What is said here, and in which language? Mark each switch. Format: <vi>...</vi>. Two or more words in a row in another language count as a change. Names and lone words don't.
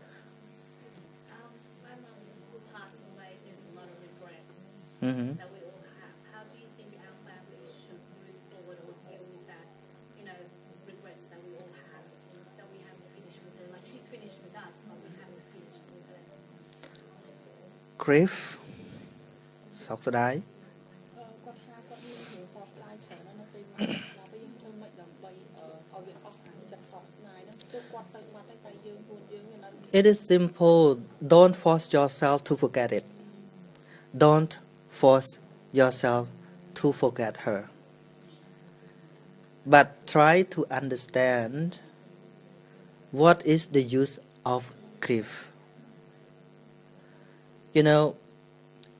<en>My mum who passed away, there's a lot of regrets Mhm. that we all have. How do you think our family should move forward or deal with that, regrets that we all have, that we haven't finished with her? Like she's finished with us, but we haven't finished with her.</en> <km>Grief សោកស្ដាយ គាត់ថាគាត់មានរឿងសោកស្ដាយច្រើនណាស់នៅពេលមកដល់យើងធ្វើមិនដើម្បីឲ្យវាអស់អាចិត្តសោកស្ដាយហ្នឹងទោះគាត់ទៅបាត់ហើយតែយើងខ្លួនយើងនៅ</km> <en>It is simple. Don't force yourself to forget it. Don't force yourself to forget her. But try to understand what is the use of grief.</en>